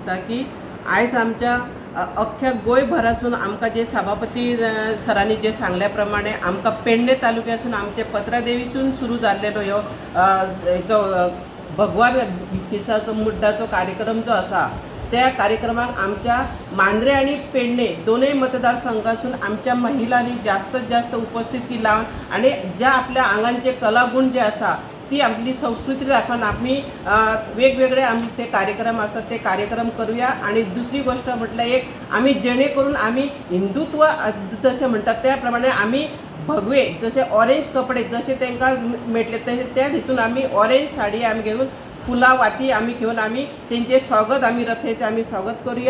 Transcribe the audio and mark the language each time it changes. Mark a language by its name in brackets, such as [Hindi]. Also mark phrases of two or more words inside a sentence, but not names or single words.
[Konkani] दिसता की आयज आमच्या अख्ख्या गोंयभरासून आमकां जे सभापती सरांनी जे सांगल्या प्रमाणे आमकां पेडणे तालुक्यासून आमचे पत्रादेवीसून सुरू जाल्लेलो ह्यो हेचो भगवान बिसाचो मुड्डाचो कार्यक्रम जो आसा त्या कार्यक्रमाक आमच्या मांद्रे आणि पेडणे दोनूय मतदारसंघासून आमच्या महिलांनी जास्तीत जास्त उपस्थिती लावन आणि ज्या आपल्या आंगांचे कलागुण जे आसा ती आपली संस्कृती राखून [Marathi] आम्ही वेगवेगळे आम्ही ते कार्यक्रम असतात ते कार्यक्रम करूया. आणि दुसरी गोष्ट म्हटलं एक आम्ही जेणेकरून आम्ही हिंदुत्व जसे म्हणतात त्याप्रमाणे आम्ही भगवे जसे ऑरेंज कपडे जसे [Konkani] तांकां मेळटले तसे त्या हितून [Marathi] आम्ही ऑरेंज साडी आम्ही घेऊन फुलां वाती आम्ही घेऊन आम्ही त्यांचे स्वागत आम्ही रथेचे आम्ही स्वागत करूया.